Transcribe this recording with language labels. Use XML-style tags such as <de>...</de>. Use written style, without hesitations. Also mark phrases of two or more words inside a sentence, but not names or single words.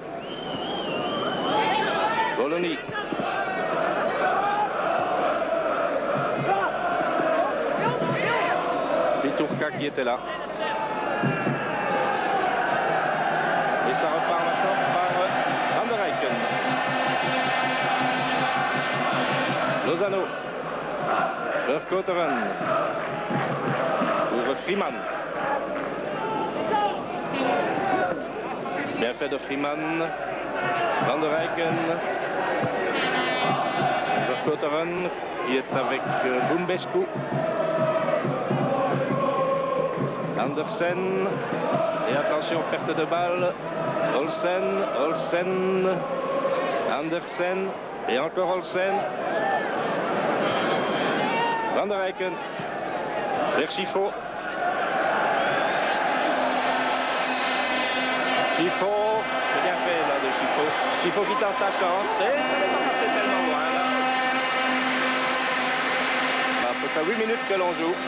<fr>Bologna. Piturka qui était là. Et ça repart maintenant par Van der Rijken. Lozano. Verkotteren. Pour Freeman. Bien fait de Freeman. Van der Rijken. Verkotteren qui est avec Bumblescu. Andersen. Et attention, perte de balle. Olsen. Andersen. Et encore Olsen. Van der Rijken. Vers Schifo. Schifo. C'est bien fait là de Schifo. Schifo qui tente sa chance. Et ça n'est pas passé tellement loin là. À peu près 8 minutes que l'on joue.</fr>